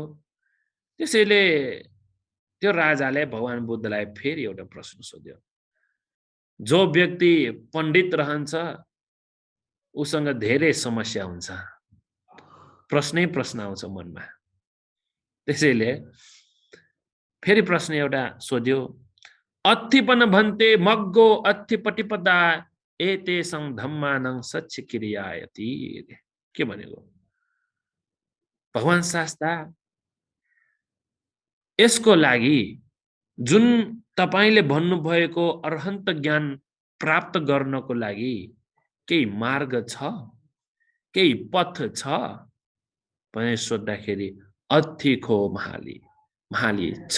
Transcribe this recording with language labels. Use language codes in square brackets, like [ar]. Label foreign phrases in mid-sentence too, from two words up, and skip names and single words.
[ne] त्यसैले त्यो राजाले भगवान बुद्धलाई फेरि एउटा प्रश्न सोध्यो। जो व्यक्ति पण्डित रहन्छ उसँग धेरै समस्या हुन्छ, प्रश्नै प्रश्न आउँछ मनमा। त्यसैले फेरि प्रश्न एउटा सोध्यो। [pi] अत्थिपन भन्ते मग्गो अत्थिपटिपदा एतेसं धम्मानं सच्चिक्रियायति। [ne] के भनेको? भगवान शास्ता यसको लागि जुन तपाईले भन्नुभएको अर्हन्त ज्ञान प्राप्त गर्नको लागि केही मार्ग छ, केही पथ छ भने सोध्दाखेरि [pi] अत्थिको महाली [ne] छ।